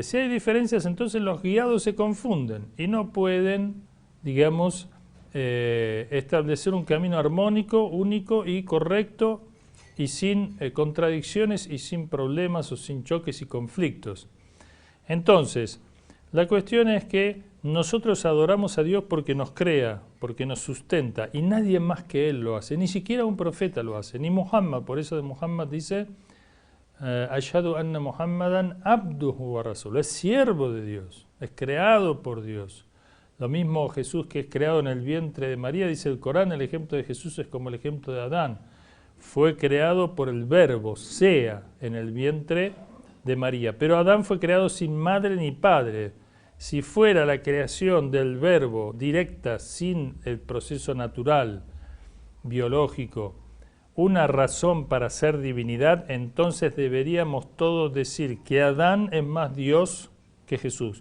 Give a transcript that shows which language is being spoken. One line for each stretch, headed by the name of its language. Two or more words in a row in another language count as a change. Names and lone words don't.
Spanish: Si hay diferencias, entonces los guiados se confunden y no pueden, digamos, establecer un camino armónico, único y correcto y sin contradicciones y sin problemas o sin choques y conflictos. Entonces, la cuestión es que nosotros adoramos a Dios porque nos crea, porque nos sustenta y nadie más que Él lo hace, ni siquiera un profeta lo hace, ni Muhammad. Por eso de Muhammad dice
Arabic: أشهد أن محمدا عبده ورسوله,
Spanish: es siervo de Dios, es creado por Dios. Lo mismo Jesús, que es creado en el vientre de María, dice el Corán, el ejemplo de Jesús es como el ejemplo de Adán. Fue creado por el verbo, sea, en el vientre de María. Pero Adán fue creado sin madre ni padre. Si fuera la creación del verbo directa, sin el proceso natural, biológico, una razón para ser divinidad, entonces deberíamos todos decir que Adán es más Dios que Jesús.